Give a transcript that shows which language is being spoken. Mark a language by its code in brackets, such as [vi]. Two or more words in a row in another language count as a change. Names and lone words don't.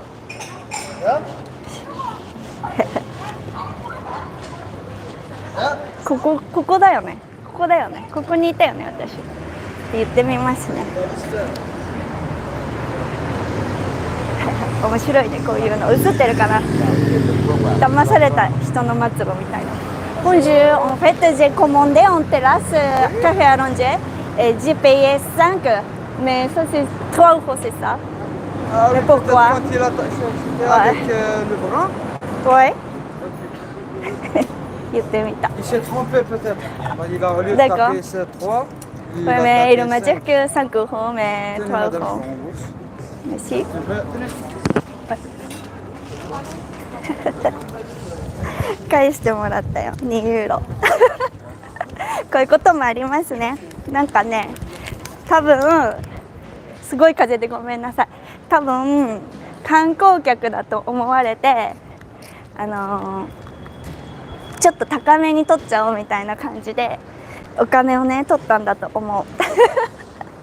[ja] ここだよね。ここだよね。ここにいたよね私。言ってみますね。面白いねこういうの。映ってるかな。騙された人の末路みたいな。 [fr] Bonjour, en fait j'ai commandé en terrasse café allongé et j'ai payé 5, mais ça c'est 3 euros, c'est ça? Mais pourquoi? Quand il a avec le brun. Ouais. [ja] 言ってみた。 [fr] Il s'est trompé peut-être. Il a voulu taper ce 3. Ouais, mais il m'a dit que 5 euros, mais 3 euros. Merci. [ja] 返してもらったよ。2ユーロ。こういうこともありますね。なんかね、多分すごい風でごめんなさい。多分観光客だと思われて、ちょっと高めに取っちゃおうみたいな感じでお金をね取ったんだと思う。